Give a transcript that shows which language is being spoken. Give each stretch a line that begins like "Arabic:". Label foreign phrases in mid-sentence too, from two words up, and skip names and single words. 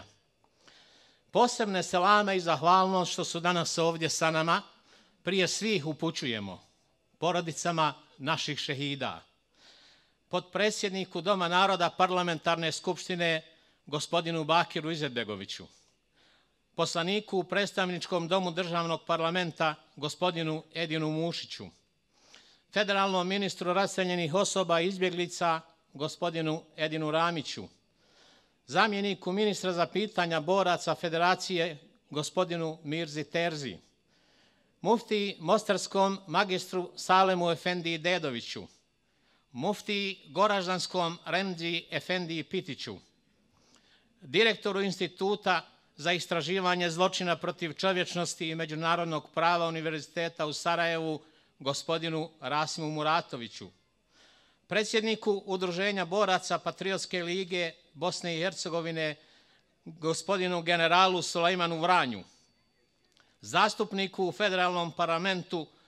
Bosnian: Posebne selame i zahvalnost što su danas ovdje sa nama, prije svih upućujemo porodicama naših šehida, potpredsjedniku Doma naroda Parlamentarne skupštine gospodinu Bakiru Izetbegoviću, poslaniku u predstavničkom domu državnog parlamenta gospodinu Edinu Mušiću, federalnom ministru raseljenih osoba i izbjeglica gospodinu Edinu Ramiću, zamjeniku ministra za pitanja boraca Federacije gospodinu Mirzi Terzi, muftiji mostarskom magistru Salemu Efendiji Dedoviću, muftiji goraždanskom Remzi Efendiji Pitiću, direktoru Instituta za istraživanje zločina protiv čovječnosti i međunarodnog prava Univerziteta u Sarajevu gospodinu Rasimu Muratoviću, predsjedniku Udruženja boraca Patriotske lige Bosne i Hercegovine gospodinu generalu Sulejmanu Vranju, zastupniku u federalnom parlamentu